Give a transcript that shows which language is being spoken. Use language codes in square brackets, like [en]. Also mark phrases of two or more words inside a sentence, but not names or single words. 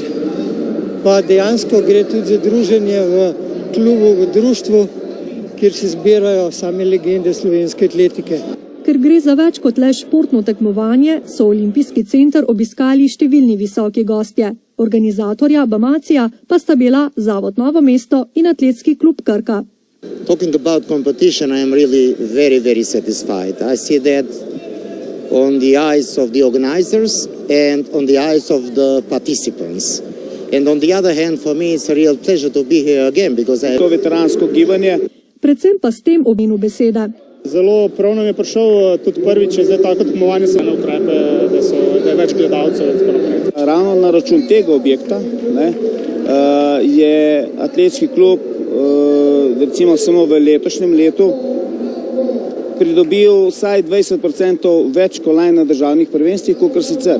[sl] Pa dejansko gre tudi za druženje v klubu, v društvu, kjer se zbirajo same legende slovenske atletike. Ker gre za več kot le športno tekmovanje, so Olimpijski center obiskali številni visoki gostje. Organizatorja Bamacija pa sta bila Zavod Novo mesto in Atletski klub Krka. [en] Talking about competition, I am really very satisfied. I see that on the eyes of the organizers and on the eyes of the participants. And on the other hand, for me, it's a real pleasure to be here again, because I... [sl] To veteransko gibanje. Predvsem pa s tem obmenu besede. Zelo prav nam je prišel tudi prvič, zdaj tako tekmovanje se na ukrepe, da je več gledalcev in tako naprej. Ravno na račun tega objekta je Atletski klub recimo samo v letošnjem letu pridobil vsaj 20% več kolajn na državnih prvenstvih, kot sicer.